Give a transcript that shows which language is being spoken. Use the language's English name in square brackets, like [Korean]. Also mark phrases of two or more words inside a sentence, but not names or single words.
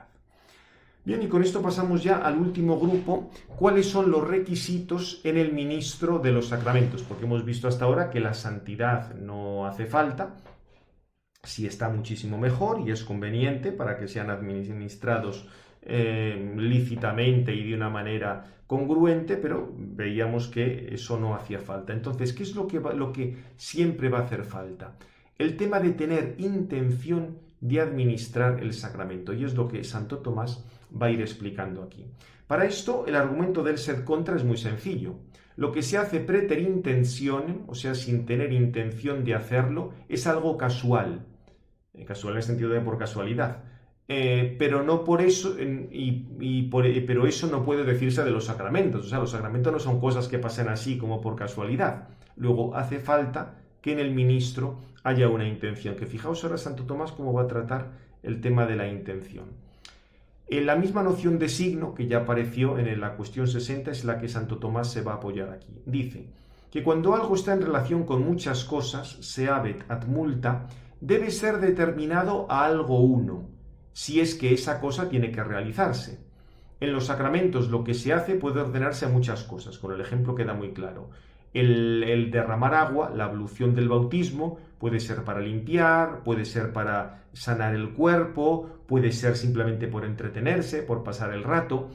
[Spanish] Bien, y con esto pasamos ya al último grupo, cuáles son los requisitos en el ministro de los sacramentos, porque hemos visto hasta ahora que la santidad no hace falta, sí está muchísimo mejor y es conveniente para que sean administrados lícitamente y de una manera congruente, pero veíamos que eso no hacía falta. Entonces, ¿qué es lo que siempre va a hacer falta? El tema de tener intención de administrar el sacramento, y es lo que Santo Tomás va a ir explicando aquí. Para esto, el argumento del [Latin] sed contra [Spanish] es muy sencillo. Lo que se hace [Latin] preter intentionem, [Spanish] o sea, sin tener intención de hacerlo, es algo casual. Casual en el sentido de por casualidad. Pero no por eso, pero eso no puede decirse de los sacramentos. O sea, los sacramentos no son cosas que pasan así como por casualidad. Luego hace falta que en el ministro haya una intención. Que fijaos ahora Santo Tomás cómo va a tratar el tema de la intención. La misma noción de signo que ya apareció en la cuestión 60 es la que Santo Tomás se va a apoyar aquí. Dice que cuando algo está en relación con muchas cosas, [Latin] se habet ad multa, [Spanish] debe ser determinado a algo uno, si es que esa cosa tiene que realizarse. En los sacramentos lo que se hace puede ordenarse a muchas cosas, con el ejemplo queda muy claro. El derramar agua, la ablución del bautismo, puede ser para limpiar, puede ser para sanar el cuerpo, puede ser simplemente por entretenerse, por pasar el rato.